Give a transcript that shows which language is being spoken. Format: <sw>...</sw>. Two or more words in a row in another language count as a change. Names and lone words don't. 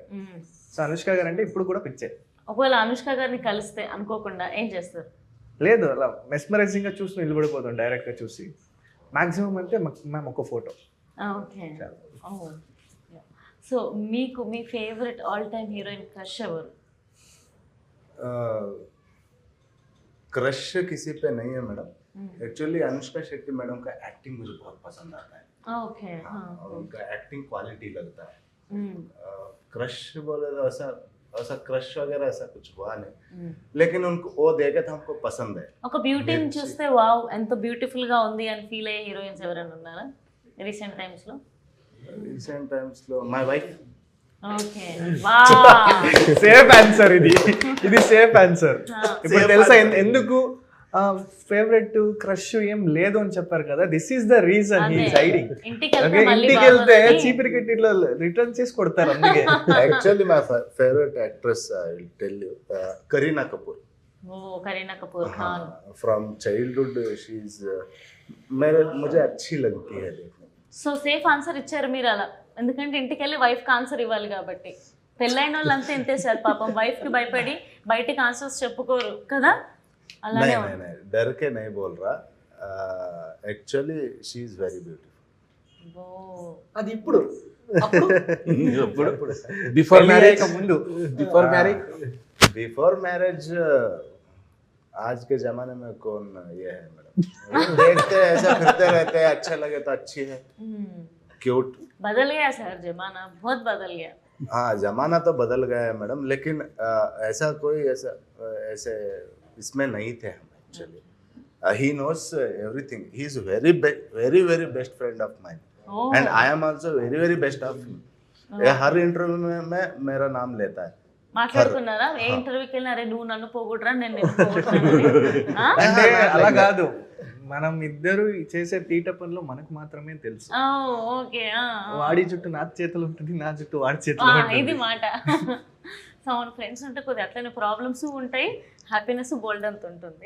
<te>సో అనుష్క గారు అంటే ఇప్పుడు కూడా పిచ్చే. ఒకవేళ అనుష్క గారిని కలిస్తే అనుకోకుండా ఏం చేస్తారు? లేదు, అలా మెస్మరైజింగ్ గా చూసి నిలబడిపోతాం డైరెక్ట్ గా చూసి. మాక్సిమం అంటే మ్యామ్ ఒక ఫోటో. ఓకే. సో మీకు మీ</te> <en>favourite all time heroine crush</en> <te>ఎవరు?</te> <hi>क्रश किसी पे नहीं है मैडम. एक्चुअली अनुष्का शेट्टी मैडम का एक्टिंग मुझे बहुत पसंद आता है. ओके. और उनका</hi> <en>acting quality</en> <hi>लगता है. क्रश बोले तो ऐसा क्रश वगैरह ऐसा कुछ हुआ नहीं, लेकिन उनको वो देखे तो हमको पसंद है.</hi> <te>ఒక బ్యూటీని చూస్తే వావ్ ఎంత బ్యూటిఫుల్ గా ఉంది అని ఫీల్ అయ్యే హీరోయిన్స్ ఎవరైనా ఉన్నారా</te> <en>recent times</en> <te>లో?</te> <en>recent times లో my wife. okay. wow, safe answer</en> <te>ఇది</te> <en>safe answer.</en> <te>ఇప్పుడు తెలుసా ఎందుకు</te> <en>favourite crush</en> <te>ఏం లేదు అని చెప్పారు కదా,</te> <en>this is the reason he is hiding.</en> <te>ఇంటికి వెళ్తే చీపిరి కట్టిలో రిటర్న్ చేసి కొడతారు అందుకే.</te> <en>actually my favourite actress I will tell you, Kareena Kapoor. oh Kareena Kapoor Khan. from childhood she is</en> <hi>मुझे अच्छी लगती है देखने.</hi> <te>సో</te> <en>safe answer</en> <te>ఇచ్చారు మీరు అలా, ఎందుకంటే ఇంటికి వెళ్ళి వైఫ్ కి ఆన్సర్ ఇవ్వాలి కాబట్టి. పెళ్ళైన వాళ్ళంతా ఇంతే సార్, పాపం వైఫ్ కి భయపడి బయటికి ఆన్సర్స్ చెప్పుకోరు కదా. అలానే</te> <hi>नहीं डर के नहीं बोल रहा,</hi> <en>actually she is very beautiful.</en> <te>అది ఇప్పుడు</te> <en>before marriage,</en> <te>ముందు</te> <en>before marriage</en> <hi>आज के जमाने में कौन ये है मैडम. देखते हैं ऐसा फिरते रहते हैं, अच्छा लगे तो अच्छी है, क्यूट. बदल गया सर जमाना, बहुत बदल गया. हाँ जमाना तो बदल गया है मैडम, लेकिन ऐसा कोई ऐसे इसमें नहीं थे हम एक्चुअली.</hi> <en>he knows everything. he is very very best friend of mine. and I am also very best of him.</en> <hi>हर इंटरव्यू में मेरा नाम लेता है.</hi> <te>మాట్లాడుకున్నారా ఏ ఇంటర్వ్యూకి వెళ్ళినా, అరే నువ్వు నన్ను పోగొట్టరా నేను నిన్ను పోగొట్టాను? అంటే అలా కాదు, మనం ఇద్దరు చేసే తీట పనులు మనకు మాత్రమే తెలుసు. ఓకే. వాడి చుట్టూ నా చేతులు ఉంటుంది, నా చుట్టూ వాడి చేతులు ఉంటుంది. ఇది మాట. సో మన ఫ్రెండ్స్ ఉంటే కొద్దిగా అట్లనే ప్రాబ్లమ్స్ ఉంటాయి, హ్యాపీనెస్ బోల్డ్ అంత ఉంటుంది.</te>